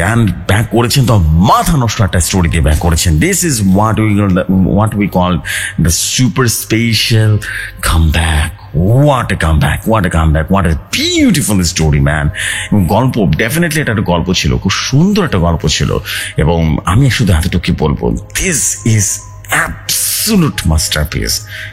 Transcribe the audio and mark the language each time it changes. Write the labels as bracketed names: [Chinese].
[English] And back [Bangla] করেছেন তো মাথা নষ্ট একটা স্টোরি দিয়ে ব্যাক করেছেন। [English] This is what we call the super special comeback. What a comeback, what a comeback, what a beautiful story, man. [Bangla] গল্প ডেফিনেটলি এটা একটা গল্প ছিল, খুব সুন্দর একটা গল্প ছিল। এবং আমি শুধু এতটুকু বলবো, [English] This is absolute masterpiece.